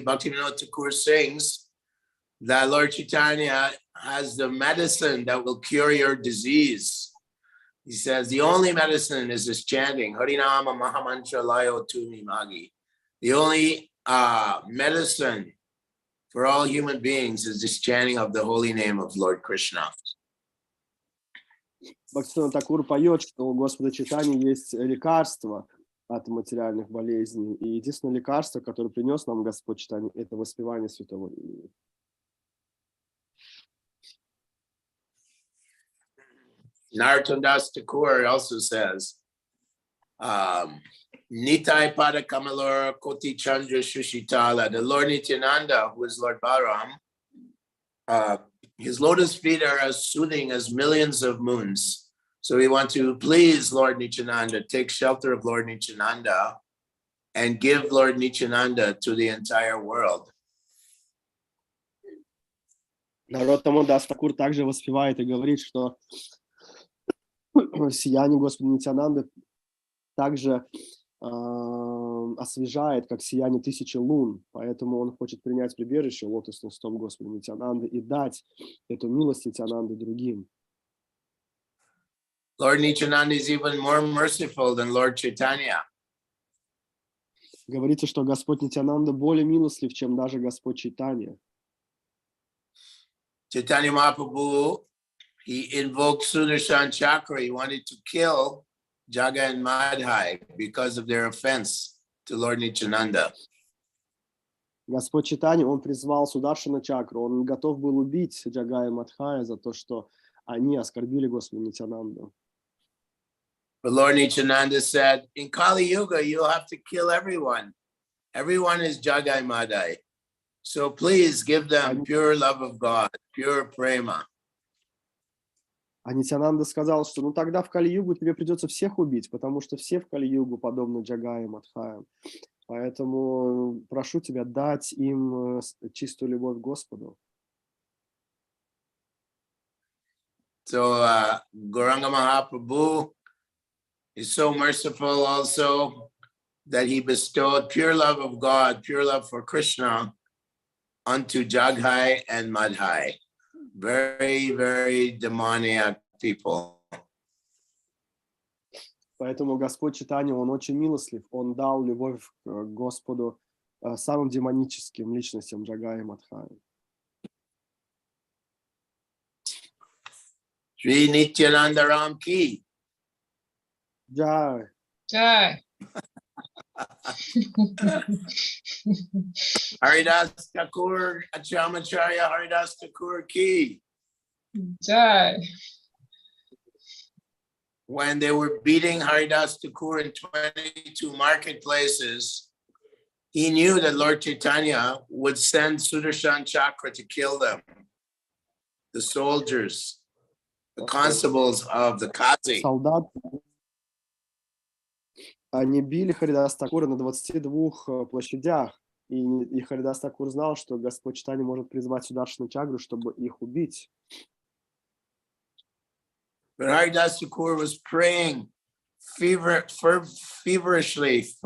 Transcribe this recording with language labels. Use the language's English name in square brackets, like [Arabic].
[English] Bhaktivinoda Thakur sings that Lord Chaitanya has the medicine that will cure your disease. He says the only medicine is this chanting, Harinama Mahamantra Layo Tumi Magi. The only medicine for all human beings is this chanting of the holy name of Lord Krishna. [Russian] Бхактивинода Тхакур поет, что у Господа Чайтаньи есть лекарство от материальных болезней. И единственное лекарство, которое принес нам Господь Чайтанья, это воспевание Святого Имени. [English] Narottam Das Thakur also says, [Bangla] Nitai Pada Kamalora Koti Chandra Shushitala. [English] The Lord Nityananda, who is Lord Balaram, his lotus feet are as soothing as millions of moons. So we want to please Lord Nityananda, take shelter of Lord Nityananda, and give Lord Nityananda to the entire world. [Russian] Нароттама Дас Такур также воспевает и говорит, что сияние Господа Нитянанды также освежает, как сияние 1000 лун. Поэтому он хочет принять прибежище лотосным стопам Господа Нитянанды и дать эту милость Нитянанды другим. [English] Lord Nityananda is even more merciful than Lord Chaitanya. [Russian] Говорится, что Господь Нитянанда более милостлив, чем даже Господь Чайтанья. [English] Chaitanya Mahaprabhu, he invoked Sudarshan Chakra. He wanted to kill Jaga and Madhai because of their offense to Lord Nityananda. [Russian] Господь Чайтанья, он призвал Сударшана Чакру, он готов был убить Джагая и Мадхая за то, что они оскорбили Господа Нитянанду. [English] But Lord Nityananda said, in Kali Yuga, you'll have to kill everyone. Everyone is Jagai Madai. So please give them pure love of God, pure prema. [Russian] А Нитянанда сказал, что ну тогда в Кали-югу тебе придется всех убить, потому что все в Кали-югу подобны Джагая и Мадхаям. Поэтому прошу тебя дать им чистую любовь к Господу. [English] So Gauranga Mahaprabhu is so merciful also that he bestowed pure love of God, pure love for Krishna unto Jagai and Madhai. Very, very demoniac people. [Russian] Поэтому Господь Чайтанья, он очень милостлив. Он дал любовь к Господу самым демоническим личностям Джагая и Мадхая. [English] Shri Nityananda Ram Ki. Jai. Jai. Haridas Thakur, Achamacharya Haridas Thakur Ki. Jai. When they were beating Haridas Thakur in 22 marketplaces, he knew that Lord Chaitanya would send Sudarshan Chakra to kill them. The soldiers, the constables of the Kazi. [Russian] Солдат. Они били Харидас Такура на 22 площадях, и Харидас Такур знал, что Господь Чайтанья может призвать Сударшана Чакру, чтобы их убить. [English] But Haridas Thakur was praying fervently.